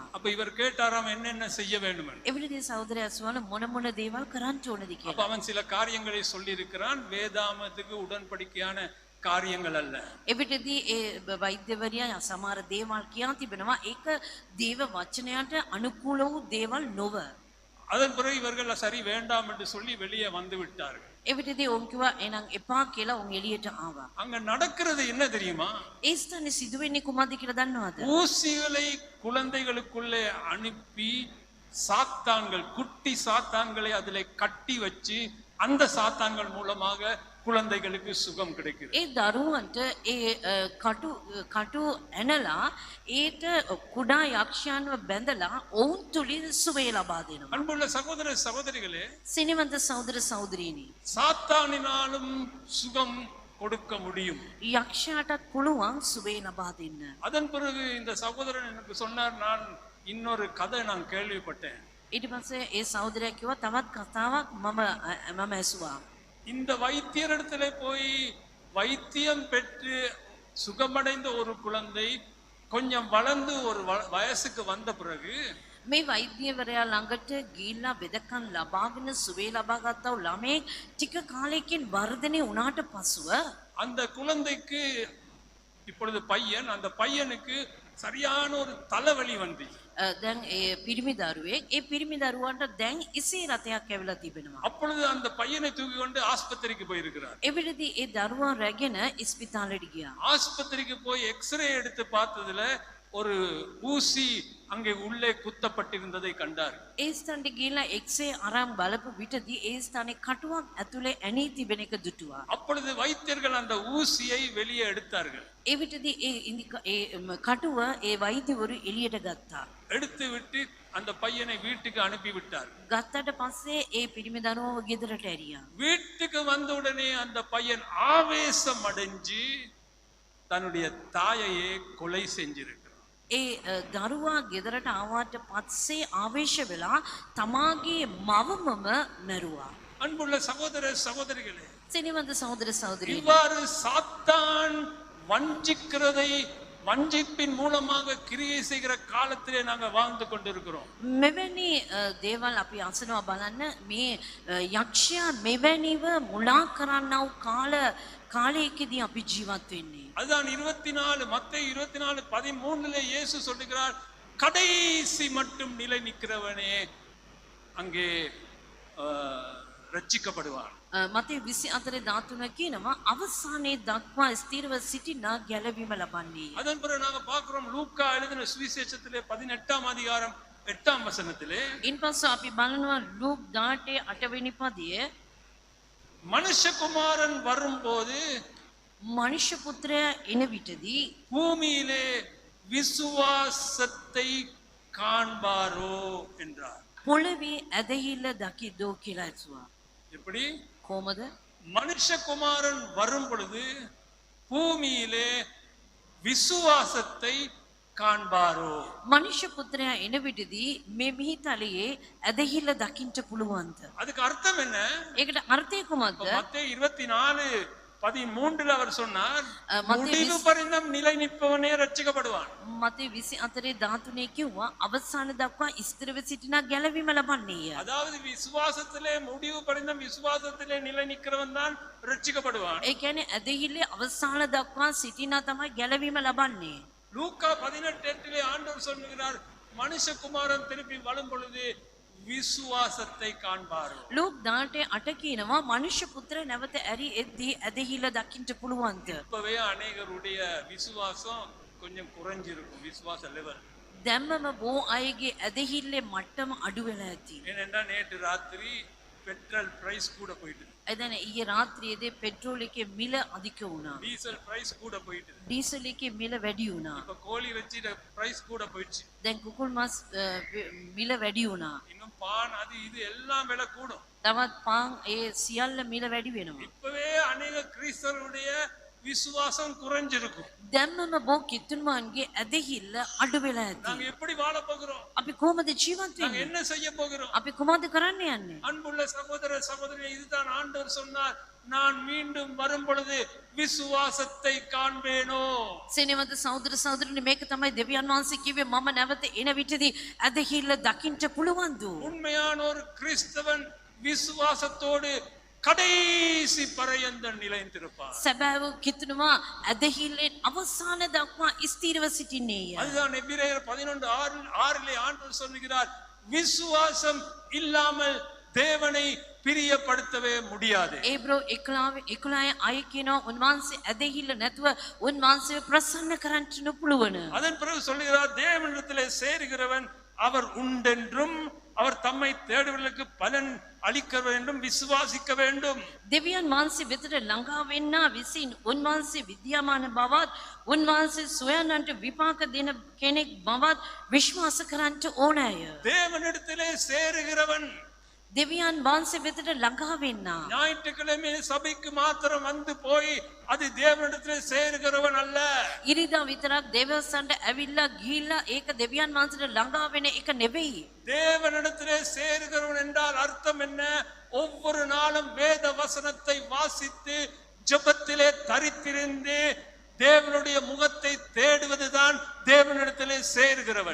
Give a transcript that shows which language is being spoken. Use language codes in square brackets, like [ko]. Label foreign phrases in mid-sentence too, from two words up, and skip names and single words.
[ta] அப்ப இவர் கேட்டாராம் என்னென்ன செய்ய வேண்டும் என்று. [si] එවිටදී සහෝදරයා ඇසුවාල මොන මොන දේවල් කරන්න ඕනද [ta] அப்ப [si] කියලා. [ta] அவன் சில காரியங்களை சொல்லி இருக்கிறான். வேதாமத்துக்கு உடன்படிக்கையான காரியங்கள் அல்ல. [si] එවිටදී ඒ වෛද්‍යවරයා සමහර දේවල් කියන් තිබෙනවා ඒක දේව වචනයට අනුකූල වූ දේවල් නොව. [ta] அதன் பிறகு இவர்கள் சரி வேண்டாம் என்று சொல்லி வெளியே வந்து விட்டார்கள். [si] එවිටදී ඔවුන් කිව්වා එහෙනම් එපා කියලා ඔවුන් එළියට ආවා. [ta] அங்க நடக்கிறது என்ன தெரியுமா? [si] ඒ ස්ථානේ සිදුවෙන්නේ කුමක්ද කියලා දන්නවද? [ta] ஊசிகளை குழந்தைகளுக்குள்ளே அனுப்பி சாத்தான்கள் குட்டி சாத்தான்களை அதிலே கட்டி வச்சு அந்த சாத்தான்கள் மூலமாக குழந்தைகளுக்கு சுகம் கிடைக்குது. [si] ඒ දරුවන්ට ඒ කටු ඇනලා ඒට කුඩා යක්ෂයන්ව බැඳලා ඔවුන් තුලින් සුවය ලබා දෙනවා. [ta] அன்புள்ள சகோதர சகோதரிகளே, [si] සිනවන්ත සහෝදර සහෝදරීනි, [ta] சாத்தானினாலும் சுகம் கொடுக்க முடியும். [si] යක්ෂයාටත් පුළුවන් සුවය ලබා දෙන්න. [ta] அதன் பிறகு இந்த சகோதரன் எனக்கு சொன்னார், நான் இன்னொரு கதை நான் கேள்விப்பட்டேன். [si] ඊට පස්සේ ඒ සහෝදරයා කිව්වා තවත් කතාවක් මම ඇසුවා. [ta] இந்த வைத்தியரிடத்துல போய் வைத்தியம் பெற்று சுகமடைந்த ஒரு குழந்தை கொஞ்சம் வளர்ந்து ஒரு வயசுக்கு வந்த பிறகு [si] මේ වෛද්‍යවරයා ළඟට ගිහිල්ලා වෙදකම් ලබාගෙන සුවය ලබා ගත්තා වූ ළමෙක් ටික කාලයකින් වර්ධනය වුණාට පසුව [ta] அந்த குழந்தைக்கு இப்பொழுது பையன், அந்த பையனுக்கு சரியான ஒரு தலைவலி வந்து [si] දැන් ඒ පිරිමි දරුවෙක් ඒ පිරිමி දරුවන්ට දැන් ඉසේ රතයක් ඇවිල්ලා තිබෙනවා. [ta] அப்பொழுது அந்த பையனை தூக்கி கொண்டு ஆஸ்பத்திரிக்கு போயிருக்கிறார். [si] එවිටදී ඒ දරුවා රැගෙන ඉස්පිතාලෙට ගියා. [ta] ஆஸ்பத்திரிக்கு போய் எக்ஸ்ரே எடுத்து பார்த்ததுல ஒரு ஊசி அங்கே உள்ளே குத்தப்பட்டிருந்ததை கண்டார். [si] ඒ ස්ථානට ගිහිල්ලා එක්සේ අරන් බලපු විටදී ඒ ස්ථානේ කටුවක් ඇතුලේ ඇනී තිබෙන එක දුටුවා. [ta] அப்பொழுது வைத்தியர்கள் அந்த ஊசியை வெளியே எடுத்தார்கள். [si] ඒ විටදී ඒ කටුව ඒ වෛද්‍යවරු එළියට ගත්තා. [ta] எடுத்து விட்டு அந்த பையனை வீட்டுக்கு அனுப்பி விட்டார். [si] ගත්තට පස්සේ ඒ පිරිමි දරුවව ගෙදරට ඇරියා. [ta] வீட்டுக்கு வந்த உடனே அந்த பையன் ஆவேசம் அடைஞ்சு தன்னுடைய தாயையே கொலை செஞ்சிருக்கிறார். [si] ඒ දරුවා ගෙදරට ආවට පස්සේ ආවේශ වෙලා තමාගේ මවමම මැරුවා. [ta] அன்புள்ள சகோதர சகோதரிகளே, [si] සිනවන්ත සහෝදර සහෝදරියනි, [ta] இவ்வாறு சாத்தான் வஞ்சிக்கிறதை வஞ்சிப்பின் மூலமாக கிரியை செய்கிற காலத்திலே நாங்க வாழ்ந்து கொண்டிருக்கிறோம். [si] මෙවැනි දේවල් අපි අසනවා බලන්න. මේ යක්ෂයා මෙවැනිව මුලා කරන්නා වූ කාලයකදී අපි ජීවත් වෙන්නේ. [ta] அதுதான் 24 மத்தேயு 24:13 இயேசு சொல்லுகிறார், கடைசி மட்டும் நிலை நிற்கிறவனே அங்கே ரட்சிக்கப்படுவான். [si] මතේ 24:13 කියනවා අවසානයේ දක්වා ස්ථිරව සිටිනා ගැලවීම ලබන්නේ. [ta] அதன் பிறகு நாங்க பார்க்கிறோம் லூக்கா எழுதின சுவிசேஷத்திலே 18ஆம் அதிகாரம் 8ஆம் வசனத்திலே [si] ඉන්පස්සේ අපි බලනවා ලූක් 18 වෙනි පදයේ [ta] மனுஷகுமாரன் வரும்போது [si] මනුෂ්‍ය පුත්‍රයා එන විටදී [ta] பூமியிலே விசுவாசத்தை காண்பாரோ என்றார். [si] පොළවේ ඇදහිල්ල දකිද්දෝ කියලා ඇසුවා. [ta] எப்படி? [si] කොහමද? [ta] மனுஷகுமாரன் வரும் பொழுது பூமியிலே விசுவாசத்தை காண்பாரோ. [si] මනුෂ්‍ය පුත්‍රයා එන විටදී මේ මිහිතලයේ ඇදහිල්ල දකින්න පුළුවන්ද? [ta] அதுக்கு அர்த்தம் என்ன? [si] ඒකට අර්ථය කුමක්ද? [ta] மத்தேயு 24:13 அவர் சொன்னார், மத்தேயு முடிவு பரியந்தம் நிலை நிற்பவனே ரட்சிக்கப்படுவான். [si] මතේ 24:13 කිව්වා අවසාන දක්වා ස්ථිරව සිටිනා ගැලවීම ලබන්නේය. [ta] அதாவது விசுவாசத்திலே முடிவு பரியந்தம் விசுவாசத்திலே நிலை நிற்கிறவன் தான் ரட்சிக்கப்படுவான். [si] ඒ කියන්නේ ඇදහිල්ලේ අවසාන දක්වා සිටිනා තමයි ගැලවීම ලබන්නේ. [ta] லூக்கா 18:8 ஆண்டவர் சொல்லுகிறார், மனுஷகுமாரன் திருப்பி வரும் பொழுது விசுவாசத்தை காண்பாரோ. [si] ලෝක් 18 කියනවා මනුෂ්‍ය පුත්‍ර නැවත ඇරි එද්දී ඇදහිල්ල දකින්න පුළුවන්ද? [ta] இப்பவே அநேகருடைய விசுவாசம் கொஞ்சம் குறைஞ்சிருக்கும், விசுவாச லெவல். [si] දැම්මම බෝ අයගේ ඇදහිල්ලේ මට්ටම අඩු වෙලා ඇති. [ta] ஏனென்றா நேற்று ராத்திரி [en] petrol price [ta] கூட போயிட்டு, [si] එදැන ඊයේ රාත්‍රියේදී පෙට්‍රෝල් එකේ මිල අධික වුණා. [en] diesel price [ta] கூட போயிட்டு, [si] ඩීසල් එකේ මිල වැඩි වුණා. [ta] இப்ப கோழி இறைச்சி பிரைஸ் கூட போயிடுச்சு. [si] දැන් කුකුල් මස් මිල වැඩි වුණා. [ta] இன்னும் பான் அது இது எல்லாம் விலை கூடும். [si] තවත් පාන් ඒ සියල්ල මිල වැඩි වෙනවා. [ta] இப்பவே அநேக கிறிஸ்தவருடைய விசுவாசம் குறைஞ்சிருக்கும். [si] දැම්මම බෝ කිතුන්වන්ගේ ඇදහිල්ල අඩු වෙලා ඇති. [ta] நாங்க எப்படி வாழ போகிறோம்? [si] අපි කොහොමද ජීවත් [ta] நாங்க [si] වෙන්නේ? [ta] என்ன செய்ய போகிறோம்? [si] අපි කොහොමද කරන්න යන්නේ? [ta] அன்புள்ள சகோதர சகோதரி, இதுதான் ஆண்டவர் சொன்னார், நான் மீண்டும் வரும் பொழுது விசுவாசத்தை காண்பேனோ. [si] සෙනෙවද සහෝදර සහෝදරනි, මේක තමයි දෙවියන් වහන්සේ කිව්වේ, මම නැවත එන විටදී ඇදහිල්ල දකින්න පුළුවන්ද? [ta] உண்மையான ஒரு கிறிஸ்தவன் விசுவாசத்தோடு கடைசி பரியந்தம் நிலைத்திருப்பார். [si] සැබෑව කිතුනවා ඇදහිල්ලෙන් අවසාන දක්වා ස්ථිරව සිටින්නේය. [ta] அதுதான் எபிரேயர் 11:6 ஆண்டவர் சொல்லுகிறார், விசுவாசம் இல்லாமல் தேவனை பிரியப்படுத்தவே முடியாது. [si] ඒබ්‍රෝ 11 අය කියනවා උන්වහන්සේ ඇදහිල්ල නැතුව උන්වහන්සේව ප්‍රසන්න කරන්න නොපුළුවන. [ta] அதன் பிறகு சொல்லுகிறார், தேவனிடத்திலே சேருகிறவன் அவர் உண்டென்றும் அவர் தம்மை தேடுவர்களுக்கு பலன் அளிக்க வேண்டும், விசுவாசிக்க வேண்டும். [si] දෙවියන් වහන්සේ වෙතට ළඟා වෙන්නා විසින් උන්වහන්සේ විද්‍යාමාන බවත් උන්වහන්සේ සොයන්නන්ට විපාක දෙන කෙනෙක් බවත් විශ්වාස කරන්නට ඕනෑය. [ta] தேவனிடத்திலே சேருகிறவன் [si] දෙවියන් වහන්සේ වෙතට ළඟා වෙන්නා. [ta] ஞாயிற்றுக்கிழமை சபைக்கு மாத்திரம் வந்து போய் அது தேவனிடத்திலே சேருகிறவன் அல்ல. [si] ඉරිදා විතරක් දේවස්සන්ට ඇවිල්ලා ගිහිල්ලා ඒක දෙවියන් වහන්සේට ළඟා වෙන එක නෙවෙයි. [ta] தேவனிடத்திலே சேருகிறவன் என்றால் அர்த்தம் என்ன? ஒவ்வொரு நாளும் வேத வசனத்தை வாசித்து ஜெபத்திலே தரித்திருந்து தேவனுடைய முகத்தை தேடுவதுதான் தேவனிடத்திலே சேருகிறவன்.